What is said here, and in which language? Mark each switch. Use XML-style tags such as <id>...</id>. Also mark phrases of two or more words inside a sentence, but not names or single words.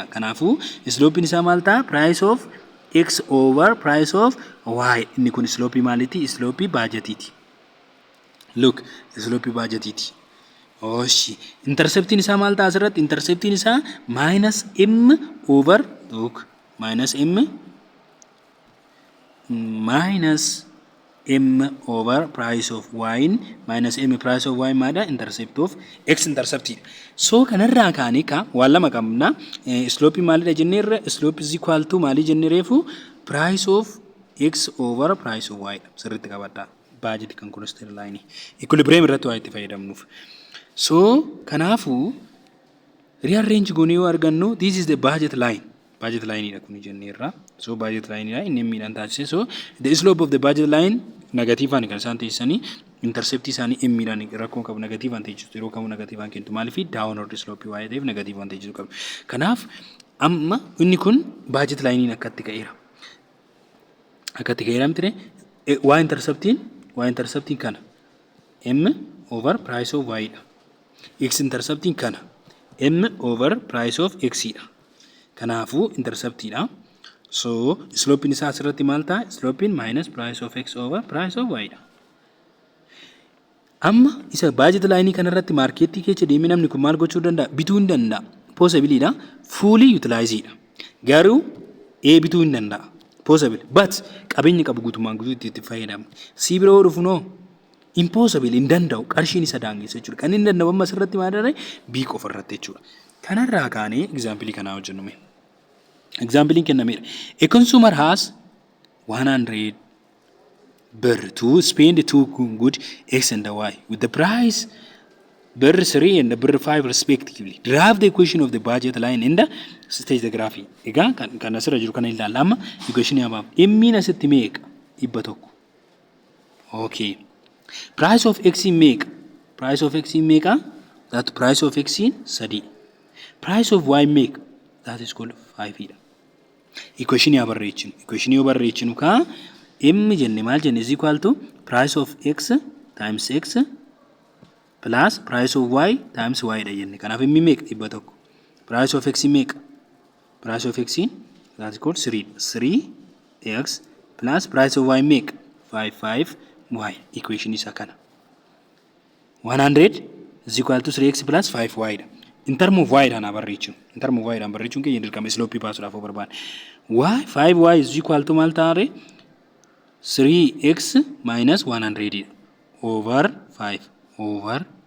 <om>Kanaafuu sloping isaa maal ta'a</om> <en>price of x over price of y.</en> <om>Inni kun slope maaliti? Slope budgetiti. Look, slope budgetiti. Oshi. Intercepting isaa maal ta'a asirratti?</om> <en>Intercepting isaa minus m over look minus m over price of y minus m price of y maada intercept of x intercept.</en> <om>So kanarraa kaanii ka waan lama qabna. Slope maalidha jenneerra</om> <en>slope is equal to</en> <om>maali jenneereefu</om> <en>price of x over price of y</en> <om>sirriitti qabadha. Budget kan constraint line equilibrium irratti waa itti fayyadamnuuf. So kanaafu rearrange goonee yoo argannu</om> <en>this is the budget line. Budget line</en> <om>dha kun jenneerra. So</om> <en>budget line</en> <om>dha inni miidhaan taasise.</om> <en>So the slope of the budget line</en> <om>negative aan kan isaan teessanii intercept isaanii m dhaan rakkoo qabu negative aan teessisu yeroo kamuu negative aan kennitu maaliif</om> <en>downward slope</en> <om>waa ta'eef negative aan teessisu qabu. Kanaaf amma inni kun</om> <en>budget line</en> <om>akkatti ka'eera. Akkatti ka'eera miti waa intercepting kana</om> <en>m over price of y</en> <om>dha. X intercepting kana</om> <en>m over price of x</en> <om>dha. Kanaafuu intercept dha. So slope isaa asirratti maal ta'a?</om> <en>Slope minus price of x over price of y dha.</en> <om>Amma isa</om> <en>budget line</en> <om>kanarratti markeetii keessa deemee namni kun maal gochuu danda'a? Bituu hin danda'a.</om> <en>Possible dha. Fully utilize dha.</en> <om>Garuu bituu hin danda'a.</om> <en>Possible.</en> <om>But qabeenyi qabu guutumaan guutuu itti fayyadama. Si biroo dhufu noo impossible hin danda'u qarshiin isa daangessa jechuudha. Kan hin danda'u amma asirratti maal dha? B qofa irratti jechuudha. Kanarraa kaanee example kanaa hojjennume. Example kennameera.</om> <en>A consumer has 100 birr to spend two good x and y with the price birr 3 and birr 5 respectively. Derive the equation of the budget line in the stage diagram.</en> <om>Egaa kan asirra jiru kana ilaalla amma equation yaabaa. M asitti meeqa? 100. Okay.</om> <en>Price of x meeqa? Price of x meeqa? That price of x 3. Price of y meeqa? That is called 5 dha.</en> <om>Equation yaa barreechinu.</om> <en>Equation</en> <om>yoo barreechinu ka m jenne maal jenne</om> <en>is equal to price of x times x plus price of y times y</en> <om>dha jenne. Kanaaf m meeqa?</om> <en>100. Price of x meeqa? Price of x that is called 3. 3x plus price of y meeqa? 5 y. Equation</en> <om>isa kana.</om> <en>100 is equal to 3x plus 5y dha. In term of y</en> <om>dhaan barreechinu.</om> <en>In term of y</en> <om>dhaan barreechuun keenya dirqama slope baasuudhaaf barbaada.</om> <en>Y 5y is equal to</en> <om>maal taare</om> <en>3x minus 100 over 5.</en>